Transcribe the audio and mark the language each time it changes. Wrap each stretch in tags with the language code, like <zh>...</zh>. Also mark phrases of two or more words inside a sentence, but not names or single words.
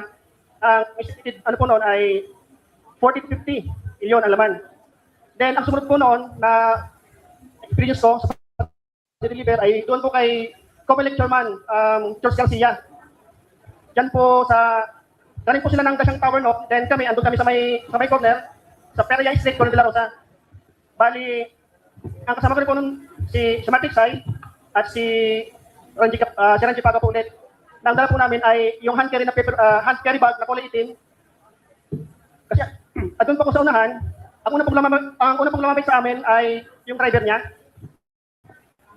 <tl>Ang estimated po noon ay 40 to 50 milyon ang laman. Then, ang sumunod po noon na experience ko sa deliver ay doon po kay Comelec Chairman, George Garcia. Diyan po galing po sila ng Dasyang Tower North, then andun kami sa may corner, sa Peria Street, Corner de la Rosa. Bali, ang kasama ko rin po nun, si Mark Tiksay at si Ranjit Paga po ulit. Ang dala po namin ay yung</tl> <en>hand carry bag</en> <tl>na kulay itim. Kasi doon po ko sa unahan, ang una pong lumapit sa amin ay yung driver niya.</tl>